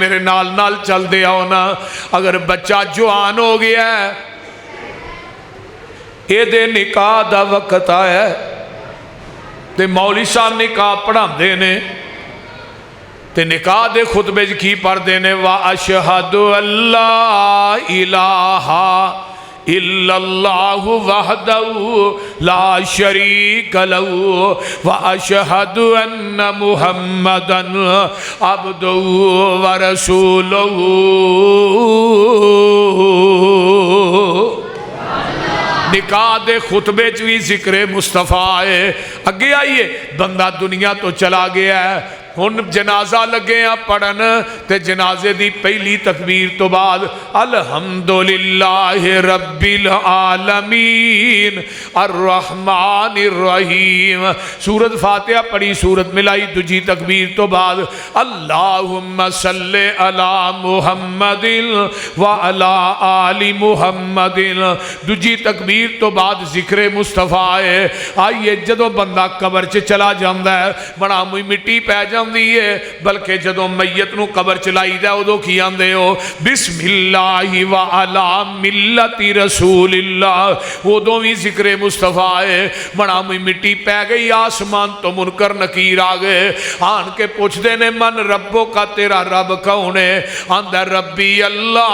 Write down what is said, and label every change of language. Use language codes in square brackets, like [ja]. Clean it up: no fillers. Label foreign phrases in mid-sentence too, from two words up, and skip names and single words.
[pa] میرے نال نال چل دے آؤ نا. اگر بچہ جوان ہو گیا ہے اے دے نکاح دا وقت آیا ہے تے مولوی صاحب نکاح پڑھا دے نے تے نکاح دے خطبے کی پڑھ دے نے [ar] وَأَشْهَدُ اللَّهَ إِلَٰهَ إِلَّا اللَّهُ وَحْدَهُ لَا شَرِيكَ لَهُ وَأَشْهَدُ أَنَّ مُحَمَّدًا عَبْدُهُ وَرَسُولُهُ. [pa] نکاح دے خطبے چوی ذکر مصطفیٰ ہے. اگے آئیے بندہ دنیا تو چلا گیا ہے، ہن جنازہ لگے ہیں پڑھن تے جنازے دی پہلی تکبیر تو بعد [ar] الحمدللہ رب العالمین الرحمن الرحیم [pa] سورت فاتحہ پڑھی، سورت ملائی. دجی تکبیر تو بعد [ar] اللہم صلی علی محمد وعلی آل محمد. [pa] دجی تکبیر تو بعد ذکر مصطفیٰ ہے. آئیے جدو بندہ قبر چ چلا جاندہ ہے بڑا موئی مٹی پہ جاندہ ہے، بلکہ جدو میت نو قبر چلائی دے ادو کی آندے ہو [ar] بسم اللہ وعلا ملت رسول اللہ. [pa] ادو بھی ذکر مصطفیٰ ہے. بڑا موئی مٹی پہ گئی آسمان تو منکر نکیر آگئے آن کے پوچھ دینے [ar] من ربوں [pa] کا تیرا رب کون ہے؟ آندہ [ar] ربی اللہ.